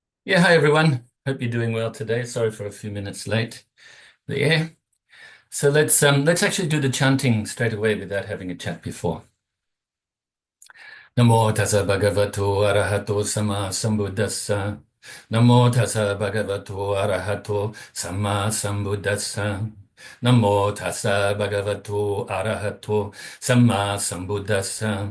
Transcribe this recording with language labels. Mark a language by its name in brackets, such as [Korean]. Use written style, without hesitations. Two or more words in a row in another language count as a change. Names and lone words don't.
[English] Yeah, hi everyone. Hope you're doing well today. Sorry for a few minutes late there. So let's actually do the chanting straight away without having a chat before. [Pali] Namo Tassa Bhagavato Arahato Samma Sambuddhassa. Namo Tassa Bhagavato Arahato Samma Sambuddhassa. Namo Tassa Bhagavato Arahato Samma Sambuddhassa.